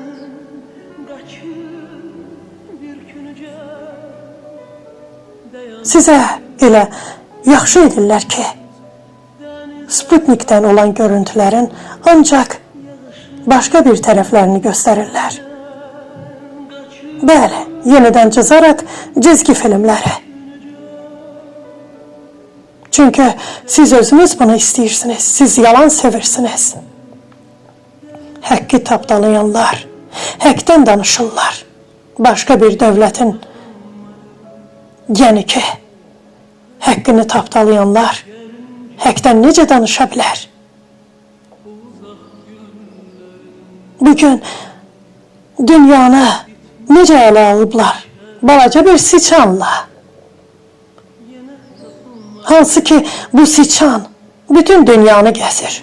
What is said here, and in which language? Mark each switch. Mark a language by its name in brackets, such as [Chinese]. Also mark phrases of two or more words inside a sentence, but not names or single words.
[Azerbaijani] Sizə elə yaxşı edirlər ki, Sputnikdən olan görüntülərin ancaq başqa bir tərəflərini göstərirlər. Bəli, yenidən cızaraq cizgi filmləri. Çünkü siz özünüz bunu istiyorsunuz. Siz yalan seversiniz. Hakkı tapdalayanlar, haktan danışırlar. [Turkish] Başka bir devletin, [Azerbaijani] yani ki hakkını tapdalayanlar haktan necə danışa bilər? Bugün dünyanı necə ələ alıblar? Balaca bir siçanla. Hansı ki bu siçan bütün dünyanı gəzir.